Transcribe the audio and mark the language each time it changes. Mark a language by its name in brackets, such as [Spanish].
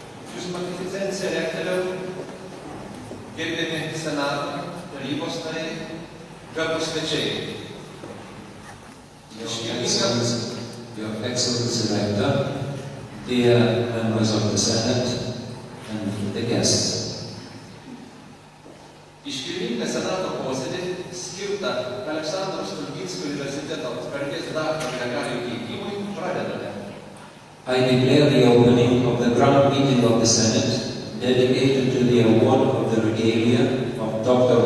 [Lithuanian] Jūsų magnificencija rektoriau, gerbiami senato, tarybos nariai, garbūs svečiai. [English] Your Excellency Rector, dear members of the Senate, and the guests. [Lithuanian] Iškilmingą senato posėdį skirtą Aleksandro Stulginskio universiteto garbės daktaro Gregarijų teikimui pradedame. [English] I declare the opening of the grand meeting of the Senate dedicated to the award of the regalia of Dr.